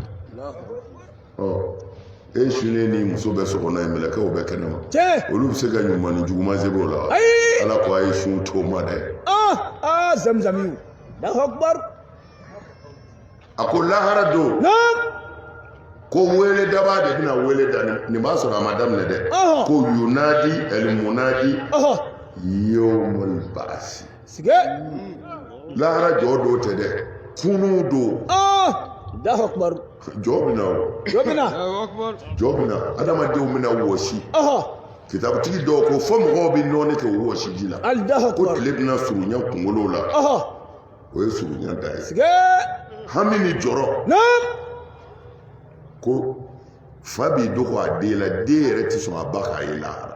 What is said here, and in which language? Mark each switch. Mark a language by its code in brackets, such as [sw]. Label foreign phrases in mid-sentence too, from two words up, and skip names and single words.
[bm] e sunnen ni muso bɛ so kɔnɔ ye mɛlɛkɛw bɛ kɛnɛma olu bɛ se ka ɲuman ni juguman se o la ala ko a ye sun to ma dɛ [ar] zamzamiw الله أكبر [bm] a ko lahara don ko wele daba de bɛna wele da nin b'a sɔrɔ a ma daminɛ dɛ ko [ar] ينادي منادي يوم البعث [bm] lahara jɔ don tɛ dɛ funu don [ar] الله أكبر [bm] jɔ bɛna adamadenw bɛna wɔsi kitabutigi dɔw ko fɔ mɔgɔw bɛ nɔɔni kɛ o wɔsi ji la ko tile bɛna surunya kunkolo la o ye surunya da ye hami ni jɔrɔ ko fa b'i dogo a den la den yɛrɛ tɛ sɔn a ba k'a ye lahara